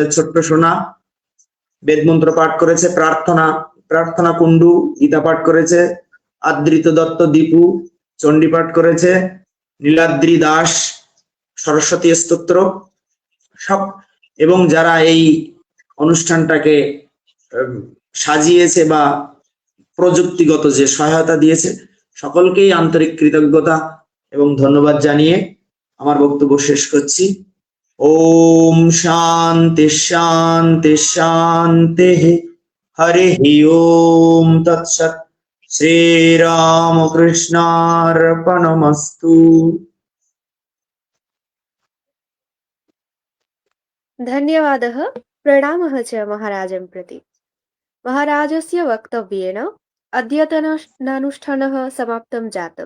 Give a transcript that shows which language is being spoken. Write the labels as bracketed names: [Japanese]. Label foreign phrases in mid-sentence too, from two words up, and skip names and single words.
[Bangla] ছোট্ট সোনা বেদমন্ত্র পাঠ করেছে, প্রার্থনা কুণ্ডু গীতা পাঠ করেছে, আদৃত দত্ত দীপু চণ্ডী পাঠ করেছে, নীলাদ্রি দাস সরস্বতী স্তোত্র সব, এবং যারা এই অনুষ্ঠানটাকে সাজিয়েছে বা প্রযুক্তিগত যে সহায়তা দিয়েছে, সকলকেই আন্তরিক কৃতজ্ঞতা এবং ধন্যবাদ জানিয়ে আমার বক্তব্য শেষ করছি। [Sanskrit] ওম শান্তি শান্তি শান্তি, হরি ওম তৎসৎ। শ্রীরামকৃষ্ণার্পণমস্তু। धन्यवादः, प्रणामः च महाराजं प्रति। महाराजस्य वक्तव्येन अद्यतनानुष्ठानः समाप्तं जातम्।